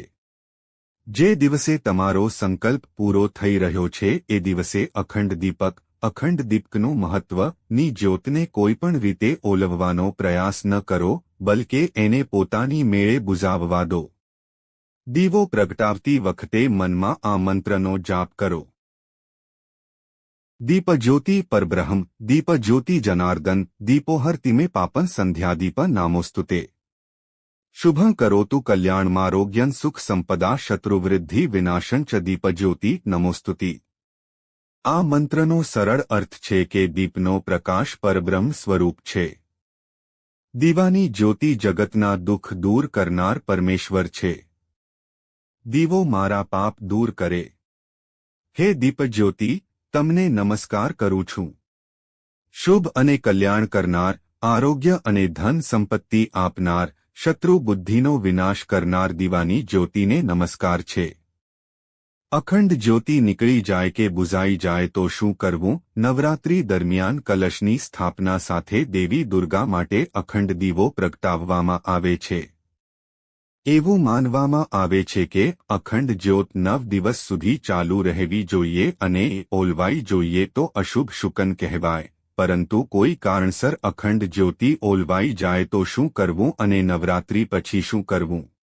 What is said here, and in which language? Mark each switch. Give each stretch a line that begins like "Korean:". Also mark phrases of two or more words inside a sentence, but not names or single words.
Gujarati: જે દિવસે તમારો સંકલ્પ પૂરો થઈ રહ્યો છે એ દિવસે અખંડ દીપકનું મહત્વની જ્યોતને કોઈપણ રીતે ઓલવવાનો પ્રયાસ ન કરો, બલકે એને પોતાની મેળે બુઝાવવા દો. દીવો પ્રગટાવતી વખતે મનમાં આ મંત્રનો જાપ કરો:
Sanskrit: दीपज्योति परब्रह्म दीपज्योति जनार्दन दीपोहर्तिमे पापन संध्यादीप नामोस्तुते। शुभं करोतु कल्याणमारोग्यं सुख संपदा शत्रुवृद्धि विनाशन च दीपज्योति नमोस्तुति।
Gujarati: આ મંત્રનો સરલ અર્થ છે કે દીપનો પ્રકાશ પરબ્રહ્મ સ્વરૂપ છે। દીવાની જ્યોતિ જગતના દુખ દૂર કરનાર પરમેશ્વર છે। દીવો મારા પાપ દૂર કરે। હે દીપજ્યોતિ તમને નમસ્કાર કરું છું। શુભ અને કલ્યાણ કરનાર, આરોગ્ય અને ધન સંપત્તિ આપનાર, શત્રુ બુદ્ધિનો વિનાશ કરનાર દીવાની જ્યોતિને નમસ્કાર છે। અખંડ જ્યોતિ નીકળી જાય કે બુઝાઈ જાય તો શું કરવું? નવરાત્રિ દરમિયાન કલશની સ્થાપના સાથે દેવી દુર્ગા માટે અખંડ દીવો પ્રગટાવવામાં આવે છે। એવું માનવામાં આવે છે કે અખંડ જ્યોત 9 દિવસ સુધી ચાલુ રહેવી જોઈએ અને ઓલવાઈ જોઈએ તો અશુભ શુકન કહેવાય, પરંતુ કોઈ કારણસર અખંડ જ્યોતિ ઓલવાઈ જાય તો શું કરવું અને નવરાત્રી પછી શું કરવું?